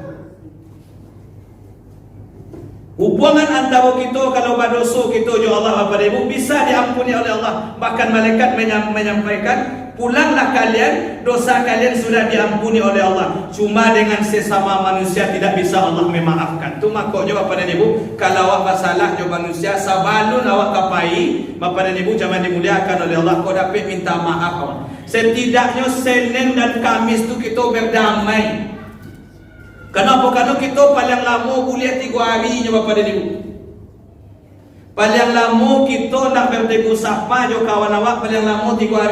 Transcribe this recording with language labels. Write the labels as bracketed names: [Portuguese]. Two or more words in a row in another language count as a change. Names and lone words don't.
[Indonesian] Hubungan antara kita kalau berdosa kita jo Allah Bapak Ibu bisa diampuni oleh Allah. Bahkan malaikat menyampaikan, pulanglah kalian, dosa kalian sudah diampuni oleh Allah. Cuma dengan sesama manusia tidak bisa Allah memaafkan. Tu makanya Bapak dan Ibu, kalau awak bersalah jo manusia, [Minangkabau] sabalun awak kapai, [Indonesian] Bapak dan Ibu jangan dimuliakan oleh Allah, kau dapat minta maaf awak. Setidaknya Senin dan Kamis tu kita berdamai. Kenapa? Karena kita paling lama boleh 3 hari je Bapak dan Ibu. Paling lama kita nak bertegur sapa jo kawan awak paling lama 3 hari.